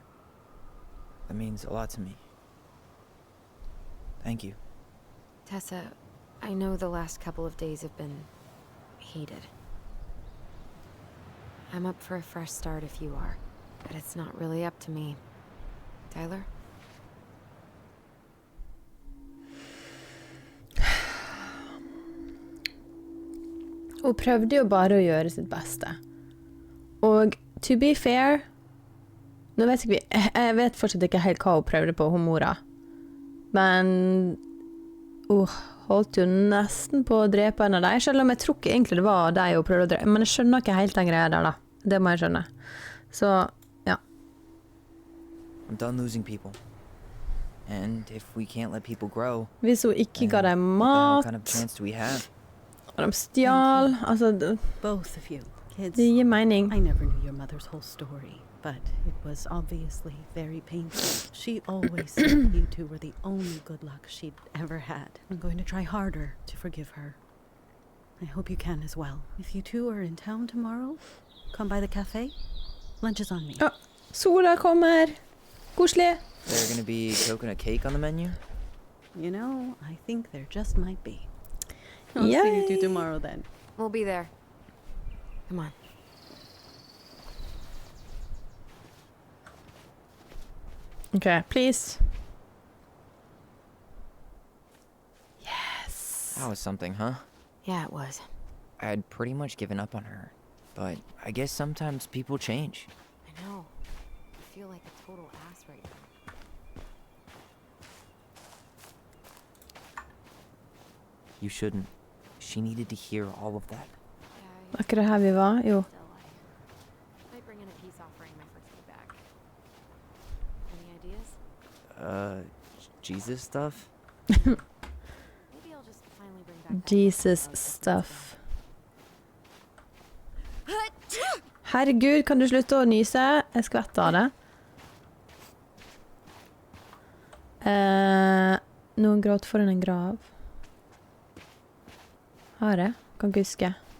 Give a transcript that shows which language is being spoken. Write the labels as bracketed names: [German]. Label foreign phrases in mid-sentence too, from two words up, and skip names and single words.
[English] That means a lot to me. Thank you. Tessa, I know the last couple of days have been heated. I'm up for a fresh start if you are, but it's not really up to me. Tyler? [Norwegian] Hun prøvde jo bare å gjøre sitt beste. [English] Og to be fair, [Norwegian] nå vet ikke jeg vet fortsatt ikke helt hva hun prøvde på, hun mora. Men hun holdt jo nesten på å drepe en av dem, selv om jeg tror ikke egentlig det var de hun prøvde å drepe. Men jeg skjønner ikke helt den greia der da. Det må jeg skjønne. Så, ja. [English] I'm done losing people. And if we can't let people grow, [Norwegian] Hvis hun ikke ga dem [English] what the hell [Norwegian] mat, [English] kind of chance do we have? [Norwegian] og de stjal, altså, [English] Both of you, kids. [Norwegian] det gir mening. [English] I never knew your mother's whole story, but it was obviously very painful. She always said you two were the only good luck she'd ever had. I'm going to try harder to forgive her. I hope you can as well. If you two are in town tomorrow, come by the cafe. Lunch is on me. [Norwegian] Ja, sola kommer. Koselig. [English] Is there gonna be coconut cake on the menu? You know, I think there just might be. I'll see you two tomorrow then. We'll be there. Come on. Okay, please. Yes. That was something, huh? Yeah, it was. I had pretty much given up on her. But I guess sometimes people change. I know. I feel like a total ass right now. You shouldn't. She needed to hear all of that. [Norwegian] Var ikke det her vi var? Jo. [English] Might bring in a peace offering my first day back. Any ideas? Jesus stuff? Maybe I'll just finally bring back that Jesus stuff. [Norwegian] Herregud, kan du slutte å nyse? Jeg skvetter av det. Noen gråt foran en grav. Har jeg? Kan ikke huske.